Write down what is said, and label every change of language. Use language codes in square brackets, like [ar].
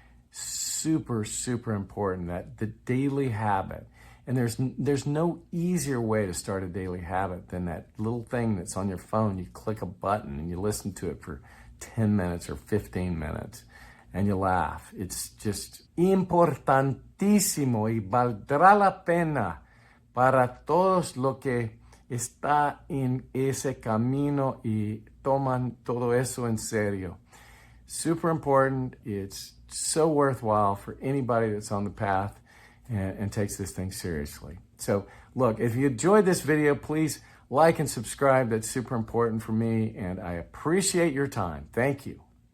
[en] super, super important, that the daily habit. And there's no easier way to start a daily habit than that little thing that's on your phone. You click a button and you listen to it for 10 minutes or 15 minutes and you laugh. It's just [es] importantísimo y valdrá la pena para todos los que está en ese camino y toman todo eso en serio. [en] Super important. It's so worthwhile for anybody that's on the path and takes this thing seriously. So look, if you enjoyed this video, please like and subscribe. That's super important for me, and I appreciate your time. Thank you.